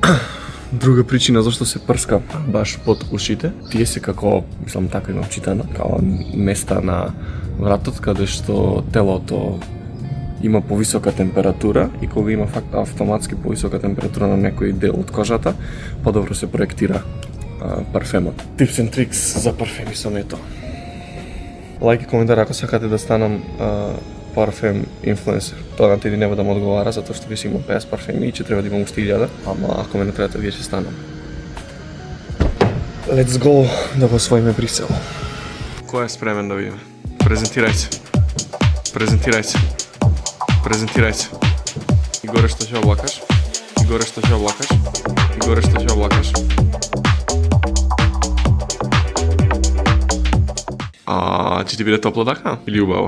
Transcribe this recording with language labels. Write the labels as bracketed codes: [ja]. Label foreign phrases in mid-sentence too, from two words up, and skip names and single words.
[mk] Друга причина зашто се прска баш под ушите, тие се како, мислам така имам читано, како места на вратот каде што телото има повисока температура и кога има автоматски повисока температура на некој дел од кожата, подобро се проектира парфемот. [en] Tips and tricks [mk] за парфеми со мето. Лајк и коментар ако сакате да станам парфем инфлуенсер. Тоа на тебе нема да му одговара затоа што веќе имам 50 парфеми и ќе треба да имам уште 1000, ама ако ме не требате вие ќе станам. [en] Let's go [mk] да го освоиме Брисел. Кој е спремен да видиме? Презентирај се. Презентирај се. Презентирај се. И горе што ќе облакаш. И горе што ќе облакаш. И горе што ќе облакаш. Ќе ти биде топло така? Или убаво?